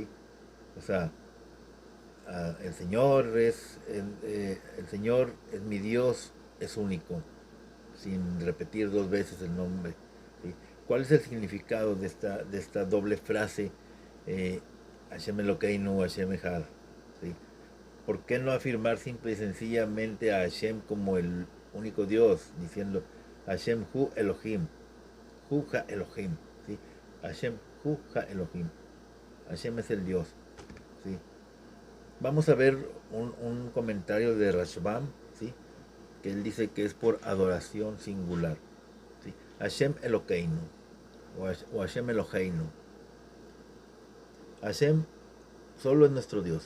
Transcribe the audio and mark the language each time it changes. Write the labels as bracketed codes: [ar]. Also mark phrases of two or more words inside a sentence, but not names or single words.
[es] O sea, el Señor es mi Dios, es único, sin repetir dos veces el nombre, ¿sí? ¿Cuál es el significado de esta doble frase? [he] השם אלוקינו, השם אחד, [es] ¿sí? ¿Por qué no afirmar simple y sencillamente a Hashem como el único Dios, diciendo [he] השם הוא אלוהים, הוא האלוהים, [es] ¿sí? [he] השם הוא האלוהים, [es] Hashem es el Dios, ¿sí? Vamos a ver un comentario de Rashbam, ¿sí? Que él dice que es por adoración singular, ¿sí? [he] השם אלוקינו o השם אלוהינו. [es] Hashem solo es nuestro Dios.